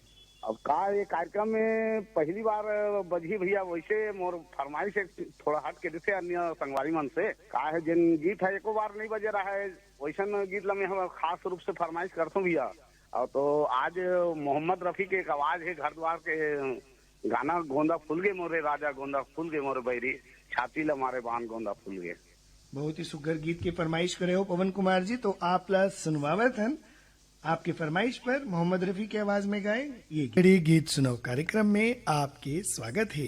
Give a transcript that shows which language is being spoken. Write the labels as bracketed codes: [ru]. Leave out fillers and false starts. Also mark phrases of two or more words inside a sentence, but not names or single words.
[hne] अब का ये कार्यक्रम में पहली बार बजी भैया, वैसे मोर फरमाइश है थोड़ा हट के जैसे अन्य संगवारी मन से का है जिन गीत है एको बार नहीं बजे रहा है वैसन गीत ला मैं हम खास रूप से फरमाइश करता हूँ भैया। और तो आज मोहम्मद रफी के एक आवाज है घर द्वार के गाना गोंदा फूल गे मोरे राजा गोंदा फूल गे मोरे बैरी छाती ला मारे बान गोंदा फूल गे। बहुत ही सुघर गीत की फरमाइश करे हो पवन कुमार जी, तो आप ला सुनवावत हन आपकी फरमाइश पर मोहम्मद रफी की आवाज में गाए ये गीत सुनो कार्यक्रम में आपके स्वागत है।